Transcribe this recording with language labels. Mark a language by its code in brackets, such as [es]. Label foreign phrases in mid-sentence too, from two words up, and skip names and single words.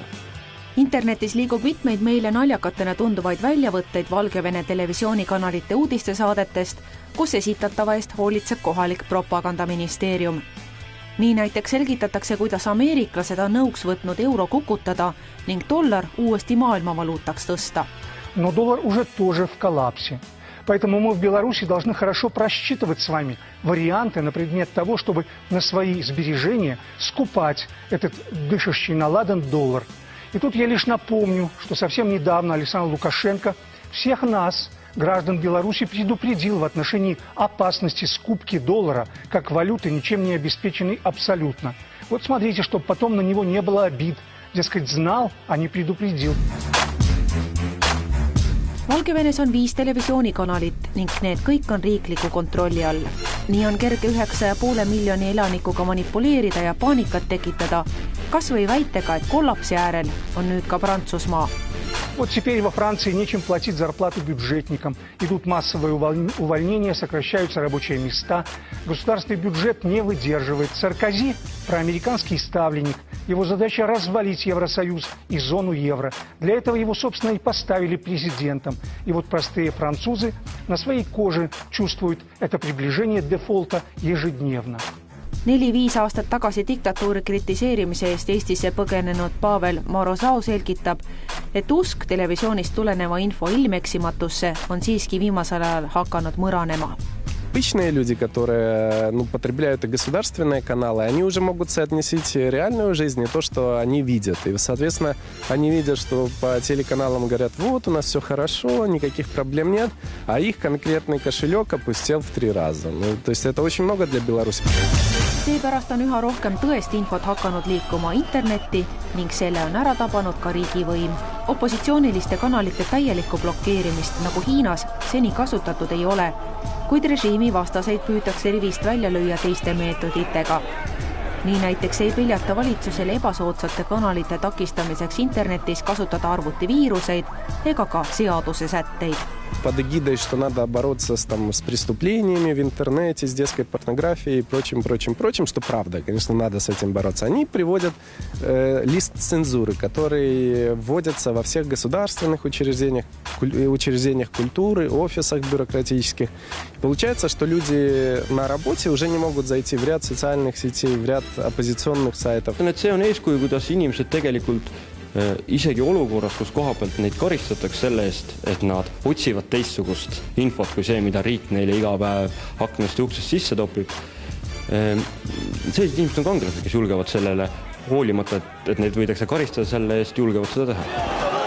[et] Internetis liigub mitmeid meile naljakatena tunduvaid väljavõtteid Valgevene televisioonikanalite uudistesaadetest, kus esitatava eest hoolitseb kohalik propagandaministeerium. Nii näiteks selgitatakse, kuidas ameeriklased on nõuks võtnud euro kukutada ning dollar uuesti maailmavaluutaks tõsta. [ru] Но доллар уже тоже в коллапсе. Поэтому мы в Беларуси должны хорошо просчитывать с вами варианты на предмет того, чтобы на свои сбережения скупать этот дышащий на ладан доллар. И тут я лишь напомню, что совсем недавно Александр Лукашенко всех нас, граждан Беларуси, предупредил в отношении опасности скупки доллара как валюты, ничем не обеспеченной абсолютно. Вот смотрите, чтобы потом на него не было обид. Дескать, знал, а не предупредил. [et] Valgevenes on 5 televisioonikanalit ning need kõik on riikliku kontrolli all. Nii on kerge 9,5 miljoni elanikuga manipuleerida ja paanikat tekitada, kas või väitega, et kollapsi äärel on nüüd ka Prantsusmaa. [ru] Вот теперь во Франции нечем платить зарплату бюджетникам. Идут массовые увольнения, сокращаются рабочие места. Государственный бюджет не выдерживает. Саркози – проамериканский ставленник. Его задача – развалить Евросоюз и зону евро. Для этого его, собственно, и поставили президентом. И вот простые французы на своей коже чувствуют это приближение дефолта ежедневно. [et] 4-5 aastat tagasi diktatuuri kritiseerimise eest Eestisse põgenenud Pavel Morozau selgitab, et usk televisioonist tuleneva info ilmeksimatusse on siiski viimasel ajal hakanud mõranema. [ru] Обычные люди, которые потребляют государственные каналы, они уже могут соотносить реальную жизнь и то, что они видят. И, соответственно, они видят, что по телеканалам говорят, вот, у нас все хорошо, никаких проблем нет, а их конкретный кошелек опустел в 3 раза. То есть это очень много для Беларуси. [et] Seepärast on üha rohkem tõest infot hakanud liikuma internetti ning selle on ära tabanud ka riigivõim. Opositsiooniliste kanalite täielikku blokeerimist nagu Hiinas seni kasutatud ei ole, kuid režiimi vastaseid püütakse rivist välja lüüa teiste meetoditega. Nii näiteks ei peljata valitsusele ebasoodsate kanalite takistamiseks internetis kasutada arvutiviiruseid ega ka seaduse sätteid. [ru] Под эгидой, что надо бороться с преступлениями в интернете, с детской порнографией и прочим, что правда, конечно, надо с этим бороться. Они приводят лист цензуры, который вводится во всех государственных учреждениях культуры, офисах бюрократических. Получается, что люди на работе уже не могут зайти в ряд социальных сетей, в ряд оппозиционных сайтов. [et] See on eeskuju, kuidas inimesed tegelikult isegi olukorras, kus koha pealt neid karistatakse selle eest, et nad otsivad teistsugust infot kui see, mida riik neile iga päev aknast ja uksest sisse topib. Sellised inimesed on kangelased, kes julgevad sellele hoolimata, et neid võidakse karistada selle eest, julgevad seda teha.